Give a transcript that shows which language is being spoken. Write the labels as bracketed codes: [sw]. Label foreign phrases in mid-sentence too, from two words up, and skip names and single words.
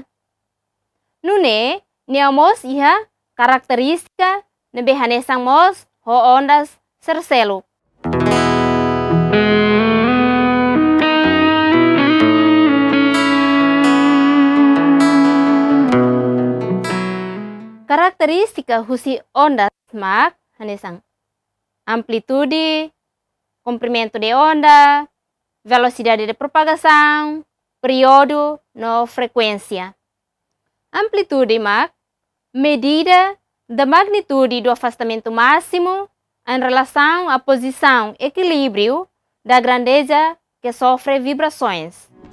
[tet] Nune niamos iha karakteristika nebe hanesang mos ho ondas serselo. Karakteristika husi ondas mak hanesang [pt] amplitude, comprimento de onda, velocidade de propagação, período [tet] no frequência. [pt] Amplitude mak medida da magnitude do afastamento máximo em relação à posição equilíbrio da grandeza que sofre vibrações.